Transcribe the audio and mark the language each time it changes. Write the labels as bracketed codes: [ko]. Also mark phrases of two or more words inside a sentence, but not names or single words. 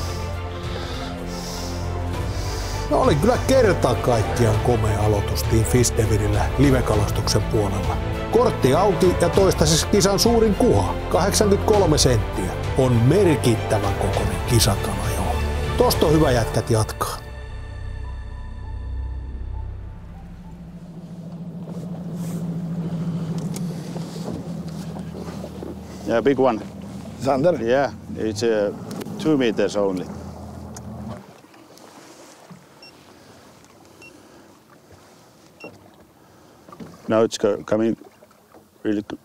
[fi] No oli kyllä kerta kaikkiaan komea aloitus Team Fish Devilillä livekalastuksen puolella. Kortti auki ja toistaiseksi kisan suurin kuha, 83 senttiä. On merkittävän kokoinen kisakala jo. Tosta on hyvä jätkät jatkaa. [en] Yeah, big one. Sander? Yeah, it's 2 meters only. Now it's coming really good.